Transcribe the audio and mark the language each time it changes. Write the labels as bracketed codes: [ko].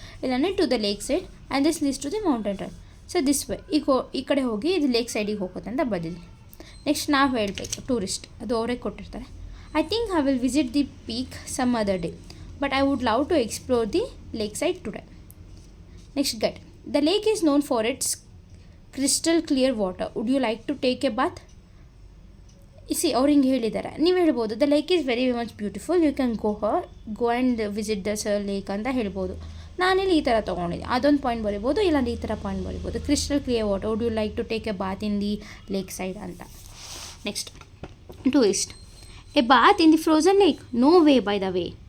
[en] ಇಲ್ಲಾಂದರೆ to the lake side and this leads to the mountain top. So this way [kn] ಈ ಕಡೆ ಹೋಗಿ ಇದು ಲೇಕ್ ಸೈಡಿಗೆ ಹೋಗುತ್ತೆ ಅಂತ ಬದಿಲಿ. ನೆಕ್ಸ್ಟ್ ನಾವು ಹೇಳಬೇಕು ಟೂರಿಸ್ಟ್, ಅದು ಅವರೇ ಕೊಟ್ಟಿರ್ತಾರೆ. [en] I think I will visit the peak some other day, but I would love to explore the lake side today. Next guide, the lake is known for its crystal clear water. Would you like to take a bath? [kn] ಅವ್ರು ಹಿಂಗೆ ಹೇಳಿದ್ದಾರೆ, ನೀವು ಹೇಳ್ಬೋದು [en] the lake is very much beautiful, you can go and visit the lake [kn] ಅಂತ ಹೇಳ್ಬೋದು. ನಾನಿಲ್ಲಿ ಈ ಥರ ತೊಗೊಂಡಿದ್ದೆ, ಅದೊಂದು ಪಾಯಿಂಟ್ ಬರಿಬೋದು, ಇಲ್ಲಾಂದ್ರೆ ಈ ಥರ ಪಾಯಿಂಟ್ ಬರಿಬೋದು. [en] Crystal clear water, would you like to take a bath in the lake side ಅಂತ. Next tourist, a bath in the frozen lake, no way by the way.